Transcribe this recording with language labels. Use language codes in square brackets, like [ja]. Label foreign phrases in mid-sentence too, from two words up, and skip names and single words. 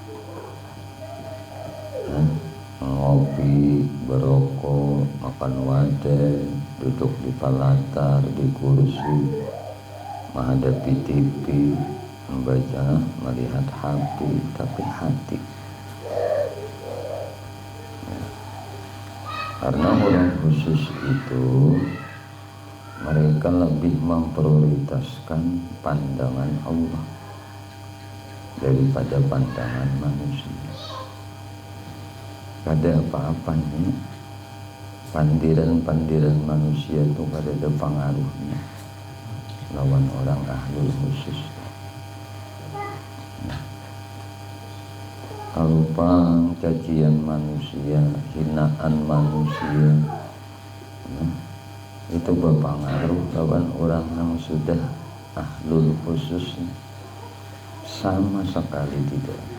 [id] Ngopi, berokok, makan wadah, duduk di palatar, di kursi, menghadapi TV, membaca, melihat HP, tapi hati. Karena orang khusus itu mereka lebih memprioritaskan pandangan Allah daripada pandangan manusia. [bjn] Kada apa-apanya pandiran-pandiran manusia itu kada ada pengaruhnya lawan orang ahlul khusus. [id] Kalau cacian manusia, hinaan manusia, itu berpengaruh lawan orang yang sudah ahlul khusus, sama sekali tidak.